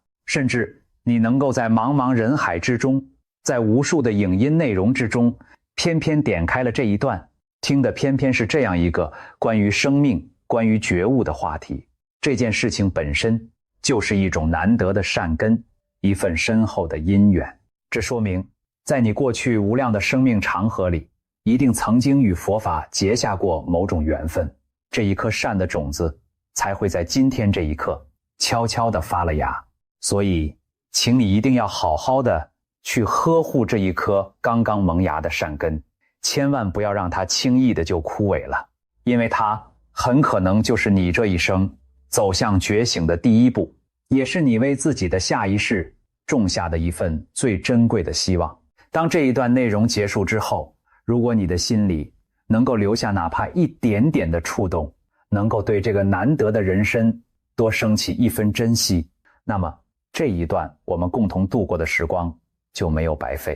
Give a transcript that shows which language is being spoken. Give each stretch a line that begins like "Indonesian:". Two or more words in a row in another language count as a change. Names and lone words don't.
Chinese: 甚至你能夠在茫茫人海之中，在無數的影音內容之中，偏偏點開了這一段，聽的偏偏是這樣一個關於生命、關於覺悟的話題。這件事情本身就是一種難得的善根，一份深厚的因緣。這說明，在你過去無量的生命長河裡， 一定曾經與佛法結下過某種緣分，這一顆善的種子才會在今天這一刻悄悄地發了芽。所以，請你一定要好好的去呵護這一顆剛剛萌芽的善根，千萬不要讓它輕易的就枯萎了，因為它很可能就是你這一生走向覺醒的第一步，也是你為自己的下一世種下的一份最珍貴的希望。當這一段內容結束之後，如果你的心裡能夠留下哪怕一點點的觸動，能夠對這個難得的人生多升起一分珍惜，那麼這一段我們共同度過的時光就沒有白費。